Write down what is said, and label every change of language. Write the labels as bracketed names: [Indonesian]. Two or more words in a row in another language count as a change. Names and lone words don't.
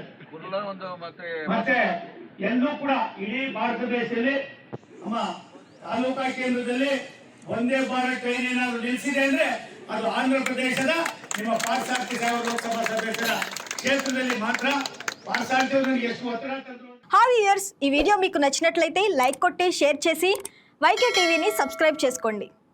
[Kannada] ಮತ್ತೆ ಎಲ್ಲೂ ಕೂಡ ಇಡೀ ಭಾರತ ದೇಶದಲ್ಲಿ ನಮ್ಮ ತಾಲೂಕಾ ಕೇಂದ್ರದಲ್ಲಿ ಒಂದೇ ಭಾರತ್ ಟ್ರೈನ್ ಏನಾದ್ರು ನಿಲ್ಲಿಸಿದೆ ಅಂದ್ರೆ ಅದು ಆಂಧ್ರ ಪ್ರದೇಶದ ನಿಮ್ಮ ಪಾಸಾರ್ಥಿ ಸಾಗರ ಲೋಕಸಭಾ ಸದಸ್ಯರ ಕ್ಷೇತ್ರದಲ್ಲಿ ಮಾತ್ರ. పాసార్థి ಎಷ್ಟು ಒತ್ತಡ ತಂದ್ರು. [English] hi viewers, [Telugu] ఈ వీడియో మీకు నచ్చినట్లయితే లైక్ కొట్టి షేర్ చేసి వైకే టీవీని సబ్స్క్రైబ్ చేసుకోండి.